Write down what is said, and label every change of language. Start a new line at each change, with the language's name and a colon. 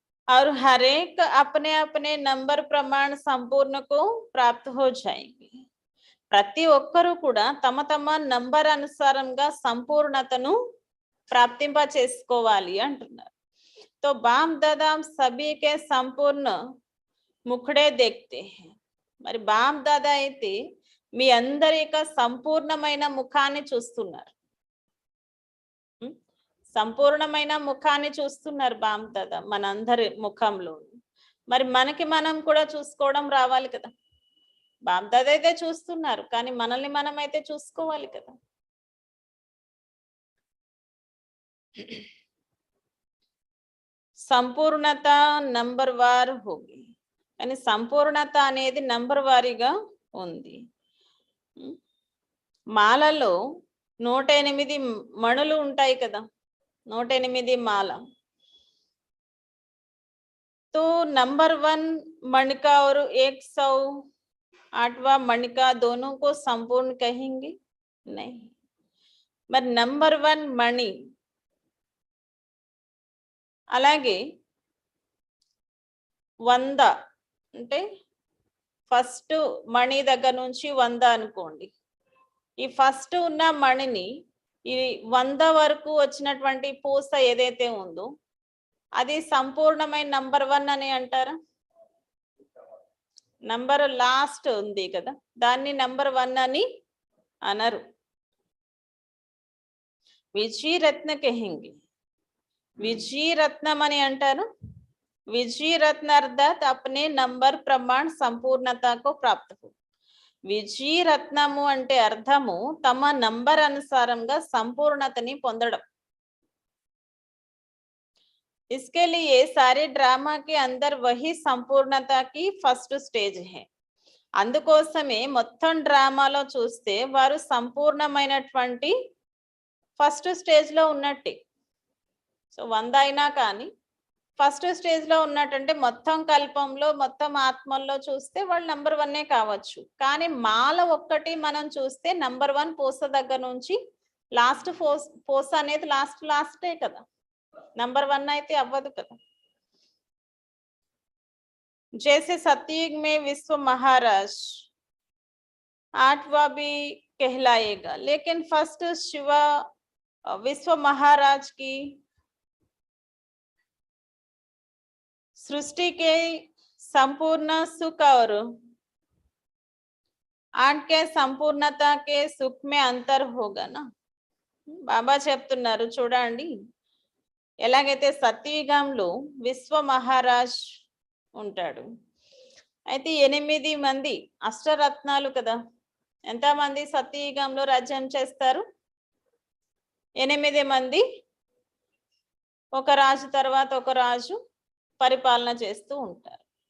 Hindi: और हर एक अपने अपने नंबर प्रमाण संपूर्ण को प्राप्त हो जाएंगे.
Telugu: ప్రతి ఒక్కరు కూడా తమ తమ నంబర్ అనుసారంగా సంపూర్ణతను ప్రాప్తింప చేసుకోవాలి అంటున్నారు.
Hindi: तो बाप दादा सभी के संपूर्ण मुखड़े देखते हैं.
Telugu: మరి బాప్ దాదా అయితే మీ అందరి యొక్క సంపూర్ణమైన ముఖాన్ని చూస్తున్నారు. సంపూర్ణమైన ముఖాన్ని చూస్తున్నారు బాప్ దాదా మనందరి ముఖంలో. మరి మనకి మనం కూడా చూసుకోవడం రావాలి కదా. బాప్ దాదా అయితే చూస్తున్నారు, కానీ మనల్ని మనం అయితే చూసుకోవాలి కదా.
Hindi: సంపూర్ణత నంబర్ వార్ హోగి.
Telugu: కానీ సంపూర్ణత అనేది నంబర్ వారీగా ఉంది. మాలలో 108 మణులు ఉంటాయి కదా, 108 మాల.
Hindi: तो नंबर 1 मणिका और 108वां मणिका दोनों को संपूर्ण कहेंगे? नहीं.
Telugu: మరి నంబర్ 1 మణి, అలాగే 100 అంటే ఫస్ట్ మణి దగ్గర నుంచి 100 అనుకోండి. ఈ ఫస్ట్ ఉన్న మణిని ఈ 100 వరకు వచ్చినటువంటి పూస ఏదైతే ఉందో అది సంపూర్ణమైన నంబర్ 1 అని అంటారా? నంబర్ లాస్ట్ ఉంది కదా, దాన్ని నంబర్ 1 అని అనరు.
Hindi: విజయ రత్న కహెంగే.
Telugu: విజయ రత్నం అని అంటారు.
Hindi: విజయ రత్న అర్థాత్ అప్నే నంబర్ ప్రమాణ సంపూర్ణతకు ప్రాప్త.
Telugu: విజయ రత్నము అంటే అర్థము తమ నంబర్ అనుసారంగా సంపూర్ణతని పొందడం.
Hindi: इसके लिए सारे ड्रामा के अंदर वही संपूर्णता की फर्स्ट स्टेज है.
Telugu: అందుకోసమే మొత్తం డ్రామాలో చూస్తే వారు సంపూర్ణమైనటువంటి ఫస్ట్ స్టేజ్లో ఉన్నట్టే. సో 100 అయినా కానీ ఫస్ట్ స్టేజ్లో ఉన్నట్టంటే మొత్తం కల్పంలో మొత్తం ఆత్మల్లో చూస్తే వాళ్ళు నంబర్ 1 కావచ్చు. కానీ మాల ఒక్కటి మనం చూస్తే నంబర్ 1 పూస దగ్గర నుంచి లాస్ట్ పూస అనేది లాస్టే కదా, నంబర్ 1 అయితే అవ్వదు కదా.
Hindi: जैसे सतयुग में विश्व महाराज 8वां भी कहलाएगा, लेकिन फर्स्ट शिवा विश्व महाराज की सृष्टि के संपूर्ण सुख और आठ के संपूर्णता के सुख में अंतर होगा ना.
Telugu: బాబా చెప్తున్నారు చూడండి, ఎలాగైతే సత్యయుగంలో విశ్వ మహారాజ్ ఉంటాడు, అయితే 8 మంది అష్టరత్నాలు కదా. ఎంతమంది సత్యయుగంలో రాజ్యం చేస్తారు? 8 మంది, ఒక రాజు తర్వాత ఒక రాజు పరిపాలన చేస్తూ ఉంటారు.